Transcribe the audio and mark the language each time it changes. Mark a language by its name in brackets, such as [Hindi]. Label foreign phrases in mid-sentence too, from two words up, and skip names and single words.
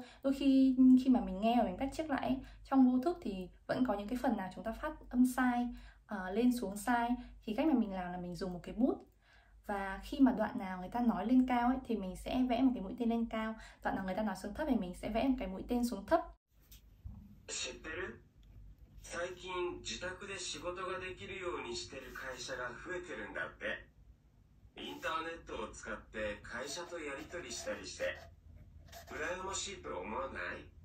[Vietnamese] Đôi khi mà mình nghe và mình bắt chước lại ấy, trong vô thức thì vẫn có những cái phần nào chúng ta phát âm sai, lên xuống sai. Thì cách mà mình làm là mình dùng một cái bút. Và khi mà đoạn nào người ta nói lên cao ấy, thì mình sẽ vẽ một cái mũi tên lên cao. Đoạn nào người ta nói xuống thấp thì mình sẽ vẽ một cái mũi tên xuống thấp. [Japanese] 最近自宅で仕事ができるようにしてる会社が増えてるんだって。インターネットを使って会社とやり取りしたりして、羨ましいと思わない？